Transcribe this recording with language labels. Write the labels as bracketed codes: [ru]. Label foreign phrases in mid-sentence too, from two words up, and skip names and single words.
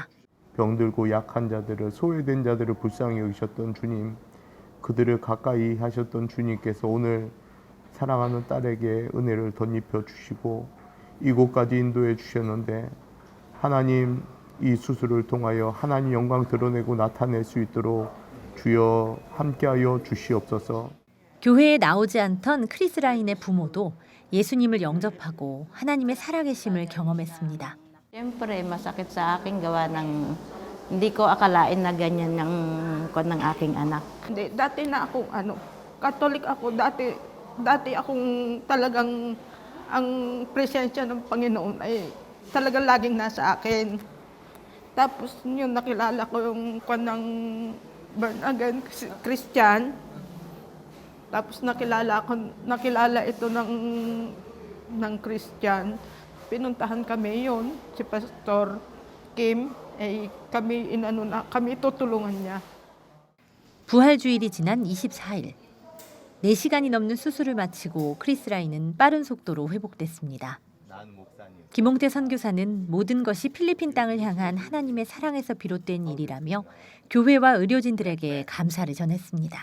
[ko] 병들고 약한 자들을 소외된 자들을 불쌍히 여기셨던 주님, 그들을 가까이 하셨던 주님께서 오늘 사랑하는 딸에게 은혜를 덧입혀 주시고 이곳까지 인도해 주셨는데 하나님 이 수술을 통하여 하나님 영광 드러내고 나타낼 수 있도록 주여 함께하여 주시옵소서. 교회에 나오지 않던 크리스라인의 부모도 예수님을 영접하고 하나님의 살아계심을 경험했습니다. [tl] Siyempre, masakit sa akin gawa ng hindi ko akalain na ganyan ng aking anak. Hindi, dati na akong Catholic ako, dati akong talagang ang presensya ng Panginoon ay talagang laging nasa akin. Tapos yun, nakilala ko yung ng [en] born again Christian. [tl] Tapos nakilala ito ng Christian. Pinuntahan kami yon, si Pastor Kim, kami tutulungan niya. [ko] 부활주일이 지난 24일, 4시간이 넘는 수술을 마치고 크리스라인은 빠른 속도로 회복됐습니다. 김홍태 선교사는 모든 것이 필리핀 땅을 향한 하나님의 사랑에서 비롯된 일이라며 교회와 의료진들에게 감사를 전했습니다.